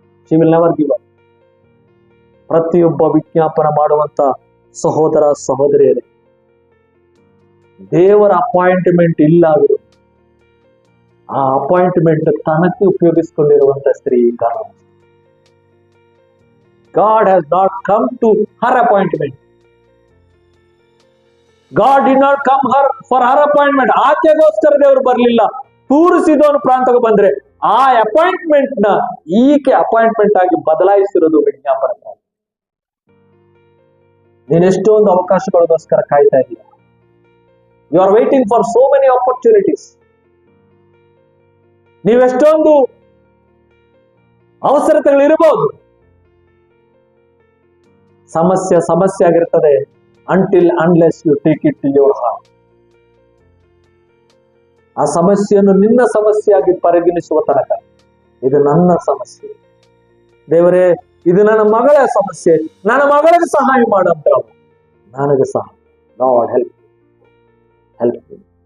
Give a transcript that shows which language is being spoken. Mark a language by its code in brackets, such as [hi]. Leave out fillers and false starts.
[en] She will never give up. [kn] ಪ್ರತಿಯೊಬ್ಬ ವಿಜ್ಞಾಪನ ಮಾಡುವಂತ ಸಹೋದರ ಸಹೋದರಿಯರೇ, ದೇವರ ಅಪಾಯಿಂಟ್ಮೆಂಟ್ ಇಲ್ಲ ಆದರೂ ಆ ಅಪಾಯಿಂಟ್ಮೆಂಟ್ ತನಕ್ಕೆ ಉಪಯೋಗಿಸಿಕೊಂಡಿರುವಂತ ಸ್ತ್ರೀ ಕಾರಣ. [en] God has not come to her appointment. God did not come for her appointment. [kn] ಆಕೆಗೋಸ್ಕರ ದೇವರು ಬರಲಿಲ್ಲ. ತೂರಿಸಿದವನು ಪ್ರಾಂತಕ್ಕೆ ಬಂದ್ರೆ ಆ ಅಪಾಯಿಂಟ್ಮೆಂಟ್ ನ ಈಕೆ ಅಪಾಯಿಂಟ್ಮೆಂಟ್ ಆಗಿ ಬದಲಾಯಿಸಿರೋದು ವಿಜ್ಞಾಪನ. ನೀನೆಷ್ಟೊಂದು ಅವಕಾಶಗಳಿಗೋಸ್ಕರ ಕಾಯ್ತಾ ಇದೀಯ. [en] You are waiting for so many opportunities. [kn] ನೀವೆಷ್ಟೊಂದು ಅವಸರತೆಗಳಿರಬಹುದು. ಸಮಸ್ಯೆ ಆಗಿರ್ತದೆ [en] until unless you take it to your heart. [kn] ಆ ಸಮಸ್ಯೆಯನ್ನು ನಿನ್ನ ಸಮಸ್ಯೆಯಾಗಿ ಪರಿಗಣಿಸುವ ತನಕ, ಇದು ನನ್ನ ಸಮಸ್ಯೆ ದೇವರೇ, ಇದು ನನ್ನ ಮಗಳ ಸಮಸ್ಯೆ, ನನ್ನ ಮಗಳಿಗೆ ಸಹಾಯ ಮಾಡಂತ, ನನಗೆ ಸಹಾಯ. [en] Lord help me.